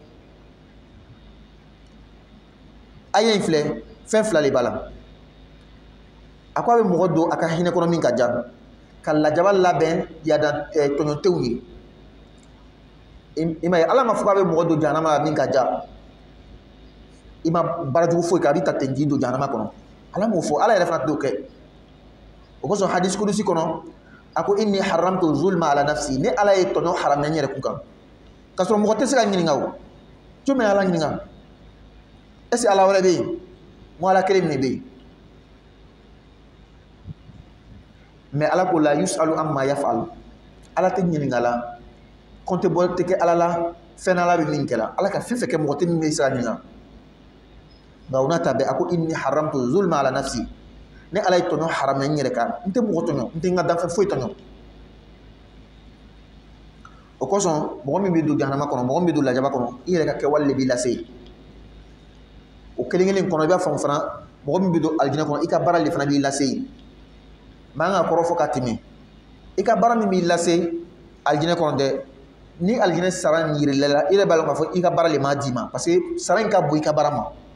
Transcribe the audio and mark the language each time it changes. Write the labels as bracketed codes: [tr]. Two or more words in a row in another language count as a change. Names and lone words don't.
[bm] aya in filɛ fɛn fila de b'a la a ko a bɛ mɔgɔ don a ka hinɛ kɔnɔ min ka ja ka lajaba labɛn yada tɔɲɔntenw ye i ma ye ala ma fɔ k'a bɛ mɔgɔ don jahanama la min ka ja i ma baarajugu foyi kɛ a b'i ta ten k'i don jahanama kɔnɔ ala mo fo ala yɛrɛ fana t'o kɛ o kosɔn hadis kudusi kɔnɔ a ko [ar] إني حرمت الظلم على نفسي [bm] ne ala ye tɔɲɔ haramɛ n yɛrɛ kun kan k'a sɔrɔ mɔgɔ tɛ se ka ɲininka o jumɛn ala ɲininka [fr] est-ce que [bm] ala wɛrɛ bɛ yen mo ala kelen min bɛ yen mais ala ko [ar] لا يسأل عما يفعل [bm] ala tɛ ɲininka [fr] la compte [bm] bɔ tɛ kɛ ala la fɛn ala bɛ min kɛla ala ka fɛn fɛn kɛ mɔgɔ tɛ min bɛ se ka ɲininka nka o n'a ta bɛɛ a ko [ar] إني حرمت الظلم على نفسي [bm] ne ala ye tɔɲɔ haramɛ n yɛrɛ kan n tɛ mɔgɔ tɔɲɔ n tɛ n ka danfɛn foyi tɔɲɔ o kosɔn mɔgɔ min bɛ don jahanama kɔnɔ mɔgɔ min bɛ don lajaba kɔnɔ i yɛrɛ ka kɛwale de b'i lase o kelen kelen kɔnɔ i b'a faamu fana mɔgɔ min bɛ don alijinɛ kɔnɔ i ka baara de fana b'i lase maa ka kɔrɔ fɔ ka tɛmɛ i ka baara min b'i lase alijinɛ kɔnɔ dɛ ni alijinɛ sara in yirila la i yɛrɛ b'a dɔn k'a fɔ i ka baara de m'a d'i ma [fr] parce que [bm] sara in ka bon i ka baara ma